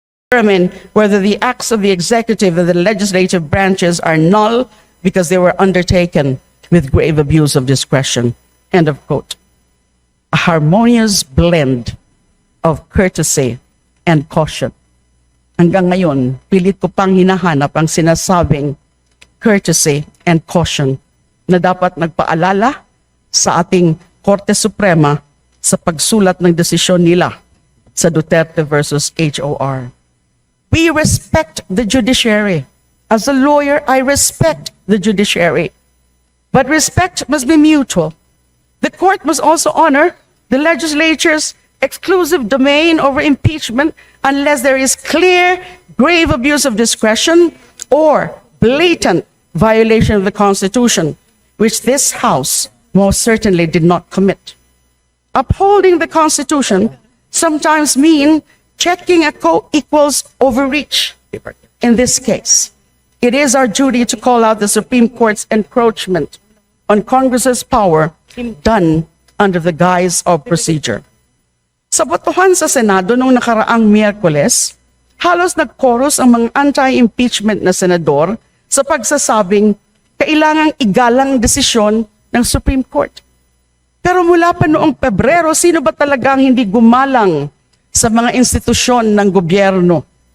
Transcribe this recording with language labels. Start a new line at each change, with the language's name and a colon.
English: determine whether the acts of the executive and the legislative branches are null because they were undertaken with grave abuse of discretion. End of quote. A harmonious blend of courtesy and caution.
Filipino: Hanggang ngayon, pilit ko pang hinahanap ang sinasabing
English: courtesy and caution
Filipino: na dapat nagpaalala sa ating Korte Suprema sa pagsulat ng desisyon nila sa Duterte versus HOR.
English: We respect the judiciary. As a lawyer, I respect the judiciary. But respect must be mutual. The court must also honor the legislature's exclusive domain over impeachment unless there is clear, grave abuse of discretion or blatant violation of the Constitution, which this House most certainly did not commit. Upholding the Constitution sometimes mean checking a co-equal's overreach. In this case, it is our duty to call out the Supreme Court's encroachment on Congress's power done under the guise of procedure.
Filipino: Sa botohan sa Senado noong nakaraang Miyerkules, halos nag-chorus ang mga anti-impeachment na senador sa pagsasabing kailangang igalang desisyon ng Supreme Court. Pero mula pa noong Pebrero, sino ba talagang hindi gumalang sa mga institusyon ng gobyerno?